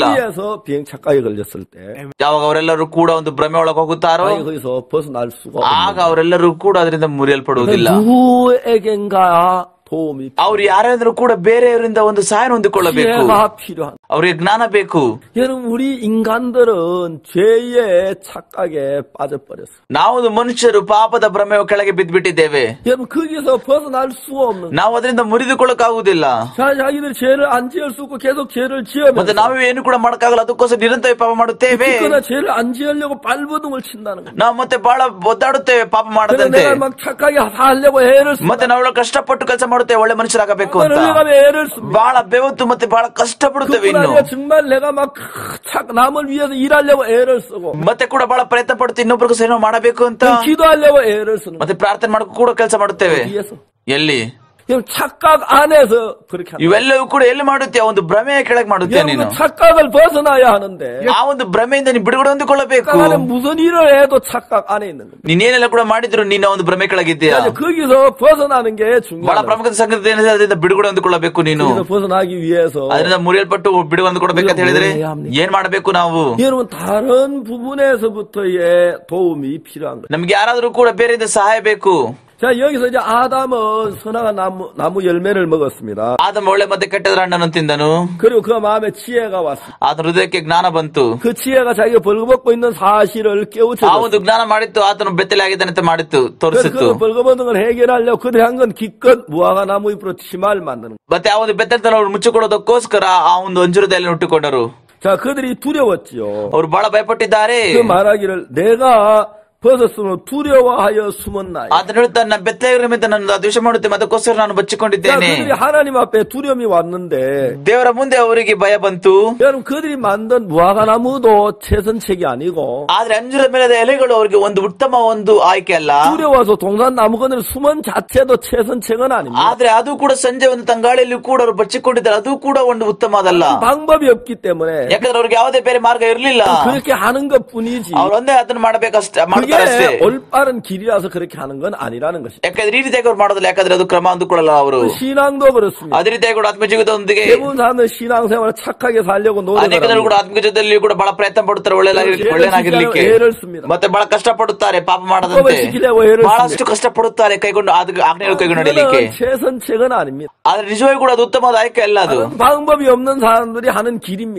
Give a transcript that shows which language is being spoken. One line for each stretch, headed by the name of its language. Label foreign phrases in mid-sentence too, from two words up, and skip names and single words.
Korean: 비행 착각에 걸렸을 때
Kannada: ಯಾವಾಗ ಅವರೆಲ್ಲರೂ ಕೂಡ ಒಂದು ಭ್ರಮೆ ಒಳಗೆ ಹೋಗುತ್ತಾರೋ
Korean: 거기서 벗어날 수가
Kannada: ಆಗ ಅವರೆಲ್ಲರೂ ಕೂಡ ಅದರಿಂದ ಮುರಿಯಲ್ಪಡುವುದಿಲ್ಲ.
Korean: 누구에겐가 도움이
Kannada: ಅವ್ರು ಯಾರಾದ್ರೂ ಕೂಡ ಬೇರೆಯವರಿಂದ ಒಂದು ಸಹಾಯ ಹೊಂದಿಕೊಳ್ಳಬೇಕು. ಅವರಿಗೆ ಜ್ಞಾನ ಬೇಕು.
Korean: 여러분 우리 인간들은 죄의 착각에 빠져버렸어.
Kannada: ನಾವು ಮನುಷ್ಯರು ಪಾಪದ ಭ್ರಮೆ ಕೆಳಗೆ ಬಿದ್ದುಬಿಟ್ಟಿದ್ದೇವೆ.
Korean: 여러분 거기서 벗어날 수가 없는.
Kannada: ನಾವು ಅದರಿಂದ ಮುರಿದುಕೊಳ್ಳಕ್ಕಾಗುವುದಿಲ್ಲ.
Korean: 자기들 죄를 안 지을 수 없고 계속 죄를 지으면서
Kannada: ಮತ್ತೆ ನಾವು ಏನು ಕೂಡ ಮಾಡಕ್ಕಾಗಲ್ಲ. ಅದಕ್ಕೋಸ್ಕರ ನಿರಂತರ ಪಾಪ ಮಾಡುತ್ತೇವೆ.
Korean: 그러나 죄를 안 지으려고 발버둥을 친다는 거야.
Kannada: ನಾವು ಮತ್ತೆ ಬಹಳ ಒದ್ದಾಡುತ್ತೇವೆ ಪಾಪ ಮಾಡದಂತೆ.
Korean: 내가 막 착하게 하려고 애를 쓰.
Kannada: ಮತ್ತೆ ನಾವು ಕಷ್ಟಪಟ್ಟು ಕೆಲಸ ಒಳ್ಳೆ ಮನುಷ್ಯರಾಗಬೇಕು ಅಂತ ಬಹಳ ಬೆವತ್ತು ಮತ್ತೆ ಬಹಳ ಕಷ್ಟ ಪಡುತ್ತೇವೆ. ಇನ್ನು
Korean: 정말 내가 막 남을 위해서 일하려고 애를 쓰고
Kannada: ಮತ್ತೆ ಕೂಡ ಬಹಳ ಪ್ರಯತ್ನ ಪಡುತ್ತೆ ಇನ್ನೊಬ್ಬರಿಗೂ ಸೇವೆ ಮಾಡಬೇಕು ಅಂತ.
Korean: 기도하려고 애를 쓰는.
Kannada: ಮತ್ತೆ ಪ್ರಾರ್ಥನೆ ಮಾಡಕ್ಕೂ ಕೂಡ ಕೆಲಸ ಮಾಡುತ್ತೇವೆ. ಎಲ್ಲಿ
Korean: 착각 안에서 그렇게
Kannada: ಇವೆಲ್ಲವೂ ಕೂಡ ಎಲ್ಲಿ ಮಾಡುತ್ತೆ? ಒಂದು ಭ್ರಮೆಯ ಕೆಳಗೆ ಮಾಡುತ್ತೆ. ನೀನು
Korean: 착각을 벗어나야 하는데
Kannada: ಆ ಒಂದು ಭ್ರಮೆಯಿಂದ ನೀನು ಬಿಡುಗಡೆ ಹೊಂದಿಕೊಳ್ಳಬೇಕು.
Korean: 무슨 일을 해도 착각 안에 있는 거야.
Kannada: ನೀನೇನೆಲ್ಲ ಕೂಡ ಮಾಡಿದ್ರು ನಿನ್ನ ಒಂದು ಭ್ರಮೆ ಕೆಳಗಿದ್ದೀಯಾ.
Korean: 거기서 벗어나는 게 중요해.
Kannada: ಬಹಳ ಪ್ರಮುಖ ಸಂಗತಿ ಏನಿದೆ ಅದರಿಂದ ಬಿಡುಗಡೆ ಹೊಂದಿಕೊಳ್ಳಬೇಕು ನೀನು.
Korean: 벗어나기 위해서
Kannada: ಅದರಿಂದ ಮುರಿಯಲ್ಪಟ್ಟು ಬಿಡುಗಡೆ ಹೊಂದಿಕೊಳ್ಳಬೇಕು ಅಂತ ಹೇಳಿದ್ರೆ ಏನ್ ಮಾಡಬೇಕು ನಾವು?
Korean: 여러분 다른 부분에서부터의 도움이 필요한 거예요.
Kannada: ನಮ್ಗೆ ಯಾರಾದ್ರೂ ಕೂಡ ಬೇರೆಯಿಂದ ಸಹಾಯ ಬೇಕು.
Korean: 자 여기서 이제 아담은 선악한 나무 열매를 먹었습니다.
Kannada: ಆದಮ ಒಳ್ಳೆ ಮತ್ತೆ ಕೆಟ್ಟದರ ಹಣ್ಣನ್ನು ತಿಂದನು.
Korean: 그리고 그 마음에 지혜가 왔습니다.
Kannada: ಆತನ ಹೃದಯಕ್ಕೆ ಜ್ಞಾನ ಬಂತು.
Korean: 그 지혜가 자기가 벌거벗고 있는 사실을 깨우쳐.
Kannada: ಆ ಒಂದು ಜ್ಞಾನ ಮಾಡಿತ್ತು ಆತನು ಬೆತ್ತಲೆ ಆಗಿದ್ದಾನೆ ಅಂತ ಮಾಡಿತ್ತು ತೋರಿಸಿತ್ತು.
Korean: 그 벌거벗는 걸 해결하려고 그들이 한 건 기껏 무화과 나무 잎으로 치마를 만드는.
Kannada: ಮತ್ತೆ ಆ ಒಂದು ಬೆತ್ತಲೆತನ ಅವರು ಮುಚ್ಚಿಕೊಳ್ಳೋದಕ್ಕೋಸ್ಕರ ಆ ಒಂದು ಅಂಜೂರದಲ್ಲಿ ಹುಟ್ಟಿಕೊಂಡರು.
Korean: 자 그들이 두려웠지요.
Kannada: ಅವರು ಬಹಳ ಭಯಪಟ್ಟಿದ್ದಾರೆ.
Korean: 그 말하기를 내가 벗었으므로 두려워하여 숨었나요?
Kannada: ಆತನು ಹೇಳುತ್ತಾನೆ, ನಾನು ಬೆತ್ತಲೆಯಾಗಿರುವ ನಿಮಿತ್ತ ನನ್ನ ದ್ವೇಷ ಮಾಡುತ್ತೇನೆ, ಅದಕ್ಕೋಸ್ಕರ ನಾನು ಬಚ್ಚಿಕೊಂಡಿದ್ದೇನೆ.
Korean: 그들이 하나님 앞에 두려움이 왔는데
Kannada: ದೇವರ ಮುಂದೆ ಅವರಿಗೆ ಭಯ ಬಂತು.
Korean: 여러분 그들이 만든 무화과나무도 최선책이 아니고
Kannada: ಆದ್ರೆ ಅಂಜೂರದ ಮೇಲದ ಎಲೆಗಳು ಅವರಿಗೆ ಒಂದು ಉತ್ತಮ ಒಂದು ಆಯ್ಕೆ ಅಲ್ಲ.
Korean: 두려워서 동산 나무그늘 숨은 자체도 최선책은 아닙니다.
Kannada: ಆದ್ರೆ ಅದು ಕೂಡ ಸಂಜೆ ಒಂದು ತಂಗಾಳಿಯಲ್ಲಿ ಕೂಡ ಅವರು ಬಚ್ಚಿಕೊಂಡಿದ್ದಾರೆ, ಅದು ಕೂಡ ಒಂದು ಉತ್ತಮದಲ್ಲ.
Korean: 방법이 없기 때문에
Kannada: ಯಾಕಂದ್ರೆ ಅವ್ರಿಗೆ ಯಾವುದೇ ಬೇರೆ ಮಾರ್ಗ ಇರಲಿಲ್ಲ.
Korean: 그렇게 하는 것뿐이지.
Kannada: ಅವ್ರು ಒಂದೇ ಅದನ್ನು ಮಾಡಬೇಕಷ್ಟೇ.
Korean: 그게 올바른 길이라서 그렇게 하는 건 아니라는 것이죠.
Kannada: ಯಾಕಂದ್ರೆ ಈ ರೀತಿಯಾಗಿ ಅವ್ರು ಮಾಡೋದಿಲ್ಲ, ಯಾಕಂದ್ರೆ ಅದು ಕ್ರಮ ಅಂದುಕೊಳ್ಳಲ್ಲ ಅವರು.
Korean: 신앙도 그렇습니다.
Kannada: ಅದೇ ರೀತಿಯಾಗಿ ಕೂಡ ಆತ್ಮಜೀವಿತದೊಂದಿಗೆ
Korean: 대부분 사람들 신앙생활을 착하게 살려고
Kannada: ಅನೇಕ ಜನರು ಕೂಡ ಆತ್ಮಜೀವಿತದಲ್ಲಿ ಕೂಡ ಬಹಳ ಪ್ರಯತ್ನ ಪಡುತ್ತಾರೆ ಒಳ್ಳೆಯದಾಗಿರ್ಲಿಕ್ಕೆ, ಮತ್ತೆ ಬಹಳ ಕಷ್ಟ ಪಡುತ್ತಾರೆ ಪಾಪ ಮಾಡದಂತೆ, ಬಹಳಷ್ಟು ಕಷ್ಟ ಪಡುತ್ತಾರೆ ಕೈಗೊಂಡು ಆಜ್ಞೆಗಳು ಕೈಗೊಂಡು ನಡೀಲಿಕ್ಕೆ.
Korean: 최선책은 아닙니다.
Kannada: ಆದ್ರೆ ನಿಜವಾಗಿ ಕೂಡ ಅದು ಉತ್ತಮವಾದ ಆಯ್ಕೆ ಅಲ್ಲ. ಅದು
Korean: 방법이 없는 사람들이 하는 길입니다.